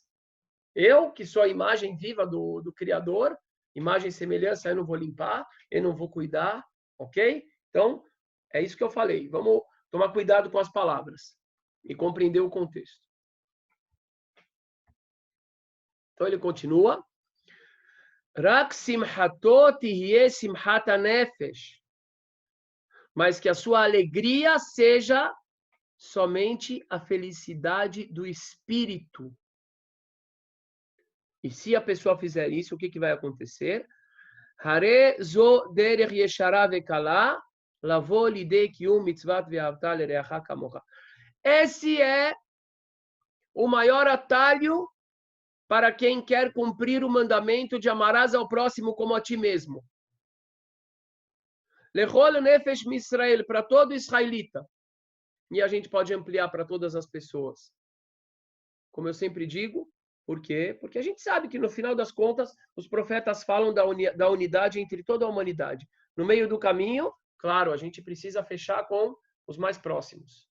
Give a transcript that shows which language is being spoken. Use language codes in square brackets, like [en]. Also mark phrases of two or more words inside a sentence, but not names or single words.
[pt] Eu, que sou a imagem viva do Criador, imagem e semelhança, eu não vou limpar, eu não vou cuidar, ok? Então, é isso que eu falei. Vamos tomar cuidado com as palavras e compreender o contexto. Então, ele continua. [he] רק שמחתך תהיה שמחת הנפש. [pt] Mas que a sua alegria seja somente a felicidade do espírito. E se a pessoa fizer isso, o que vai acontecer? [he] הרי זו דרך ישרה וקלה לבוא לידי קיום מצות ואהבת לרעך כמוך. [pt] Esse é o maior atalho para quem quer cumprir o mandamento de amarás ao próximo como a ti mesmo. [he] לכל נפש ישראל, [pt] para todo israelita. E a gente pode ampliar para todas as pessoas. Como eu sempre digo, por quê? Porque a gente sabe que no final das contas, os profetas falam da unidade entre toda a humanidade. No meio do caminho, claro, a gente precisa fechar com os mais próximos.